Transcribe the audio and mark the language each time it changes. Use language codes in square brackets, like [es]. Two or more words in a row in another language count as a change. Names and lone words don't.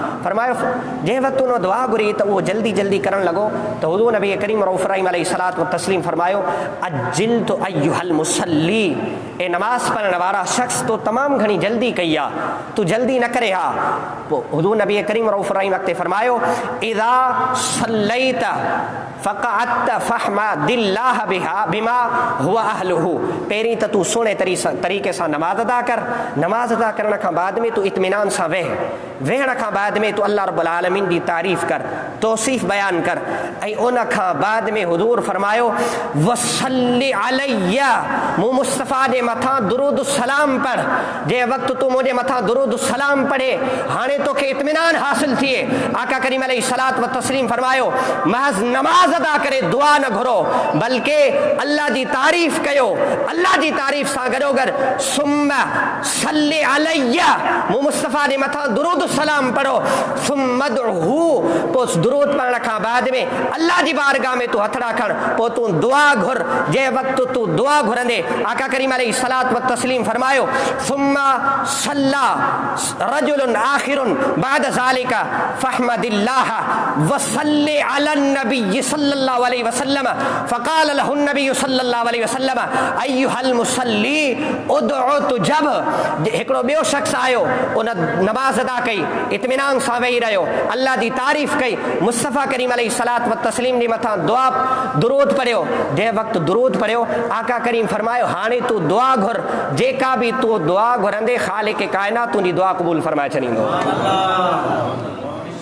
[sd] फरमायो जंहिं वक़्तु उन दुआ घुरी त उहो जल्दी जल्दी करणु लॻो त हुज़ूर नबी करीम [ar] الرؤوف الرحيم عليه الصلاة والتسليم [sd] फरमायो [ar] عجلت أيها المصلي, [sd] ए नमाज़ पढ़ण वारा शख़्स तो तमामु घणी जल्दी कई आहे, तूं जल्दी न करे हा। पोइ हुज़ूर नबी करीम [ar] الرؤوف الرحيم [sd] अॻिते फरमायो [ar] إذا صليت فقعدت فاحمد الله بما هو أهله, [sd] पहिरीं त तूं सुहिणे तरीक़े सां नमाज़ अदा कर। नमाज़ अदा करण खां बाद में तूं इत्मीनान सां वेहण खां बाद में तूं अल्लाह रब्बुल आलमीन जी तारीफ़ कर, तौसीफ़ बयान कर। ऐं उन खां बाद में हुज़ूर फरमायो [ar] وصل علي, [sd] मूं मुस्तफ़ा जे मथां दुरूद सलाम पढ़। जंहिं वक़्तु तूं मुंहिंजे मथां दुरूद सलाम पढ़े हाणे तोखे इत्मीनान हासिल थिए। आका करीम [ar] عليه الصلاة والتسليم [sd] फरमायो महज़ नमाज़ अदा करे दुआ न घुरो बल्कि अल्लाह जी तारीफ़ कयो। अल्लाह जी तारीफ़ सां गॾोगॾु [ar] ثم صل علي, [sd] मूं मुस्तफ़ा जे मथां दुरूद सलाम पढ़ो। [ar] ثم ادعه, [sd] पोइ दुरूद पढ़ण खां बाद में अल्लाह जी बारगाह में तूं हथड़ा खण, पोइ तूं दुआ घुर। जंहिं वक़्तु तूं दुआ घुरंदे आका करीम [ar] عليه الصلاة والتسليم فرمایو ثم صلى رجل آخر بعد ذلك فحمد الله وصلى على النبي صلى الله عليه وسلم فقال له النبي صلى الله عليه وسلم أيها المصلي ادع تجب. [sd] हिकिड़ो ॿियो शख़्स आयो, उन नमाज़ अदा कई, इत्मीनान सां वेही रहियो, अल्लाह जी तारीफ़ कई, मुस्तफ़ा करीम [ar] عليه الصلاة والتسليم [sd] जे मथां दुआ दुरूद पढ़ियो। जंहिं वक़्तु दुरूद पढ़ियो आका करीम फरमायो हाणे तूं दुआ घुर। जेका बि तूं दुआ घुरंदे ख़ालिक़ काइनात तुंहिंजी दुआ क़बूल फरमाए छॾींदो।